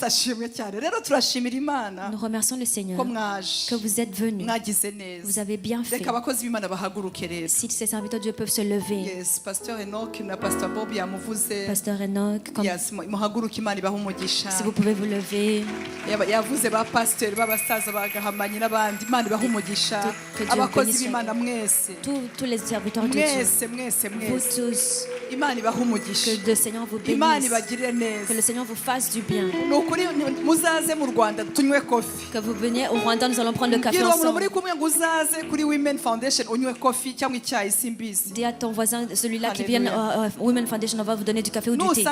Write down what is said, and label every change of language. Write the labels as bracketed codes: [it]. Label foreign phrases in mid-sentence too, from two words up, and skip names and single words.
[fr] Nous remercions le Seigneur que vous êtes venus. Vous avez bien fait. Si ces serviteurs de Dieu peuvent se lever. Pasteur Enoch, comme si vous pouvez vous lever. [rn] Abakozi b'Imana mwese. [fr] Tous les serviteurs de Dieu. Vous tous. Que le Seigneur vous bénisse. Que le Seigneur vous fasse du bien. Que vous veniez au Rwanda, nous allons prendre le café ensemble. Dis à ton voisin, celui-là qui vient au Women Foundation, on va vous donner du café ou du thé.